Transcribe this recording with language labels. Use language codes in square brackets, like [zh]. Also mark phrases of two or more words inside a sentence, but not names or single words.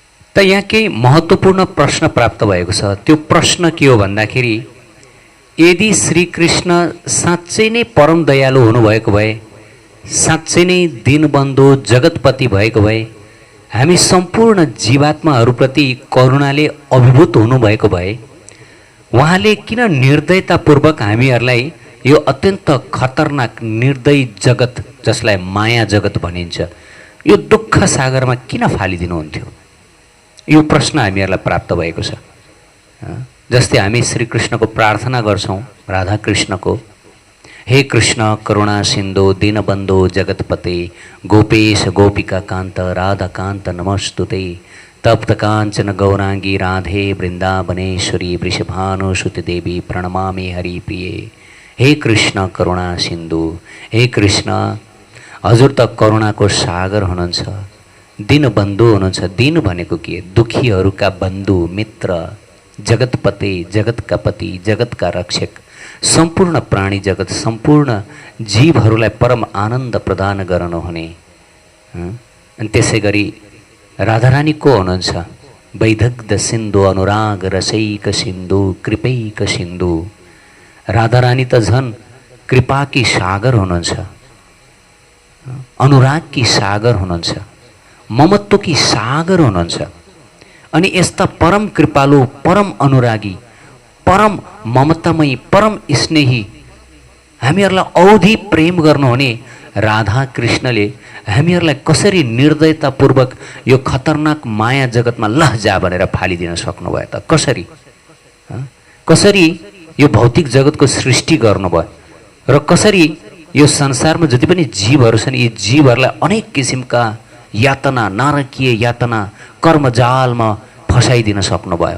[ne] त यहाँ केही महत्त्वपूर्ण प्रश्न प्राप्त भएको छ। त्यो प्रश्न के हो भन्दाखेरि, यदि श्रीकृष्ण साँच्चै नै परम दयालु हुनुभएको भए, साँच्चै नै दीनबन्धु जगतपति भएको भए, हामी सम्पूर्ण जीवात्माहरूप्रति करुणाले अभिभूत हुनुभएको भए, उहाँले किन निर्दयतापूर्वक हामीहरूलाई यो अत्यन्त खतरनाक निर्दयी जगत, जसलाई माया जगत भनिन्छ, यो दुःख सागरमा किन फालिदिनुहुन्थ्यो? यो प्रश्न हामीहरूलाई प्राप्त भएको छ। जस्तै हामी श्रीकृष्णको प्रार्थना गर्छौँ, [sa] राधाकृष्णको, हे कृष्ण करुणा सिन्धु दीनबन्धु जगतपते गोपेश गोपिका कान्त राधाकान्त नमस्तुते तप्त काञ्चन गौरांगी राधे वृन्दावनेश्वरी वृषभानुसुते देवी प्रणमामि हरिप्रिये। हे कृष्ण करुणा सिन्धु, [ne] हे कृष्ण हजुर त करुणाको सागर हुनुहुन्छ, दीनबन्धु हुनुहुन्छ। दीन भनेको के? दुखीहरूका बन्धु मित्र, जगतपति जगतका पति, जगतका रक्षक, सम्पूर्ण प्राणी जगत, सम्पूर्ण जीवहरूलाई परम आनन्द प्रदान गर्नुहुने। अनि त्यसै गरी राधारानी को हुनुहुन्छ? [sa] वैदग्ध सिन्धु अनुराग रसैक सिन्धु कृपैक सिन्धु। [ne] राधारानी त झन् कृपाकी सागर हुनुहुन्छ, अनुरागकी सागर हुनुहुन्छ, ममत्वकी सागर हुनुहुन्छ। अनि यस्ता परम कृपालु, परम अनुरागी, परम ममतामयी, परम स्नेही, हामीहरूलाई औधी प्रेम गर्नुहुने राधा कृष्णले हामीहरूलाई कसरी निर्दयतापूर्वक यो खतरनाक माया जगतमा लहजा भनेर फालिदिन सक्नुभयो त? कसरी कसरी यो भौतिक जगतको सृष्टि गर्नुभयो र कसरी यो संसारमा जति पनि जीवहरू छन्, यी जीवहरूलाई अनेक किसिमका यातना, नारकीय यातना, कर्मजालमा फसाइदिन सक्नुभयो।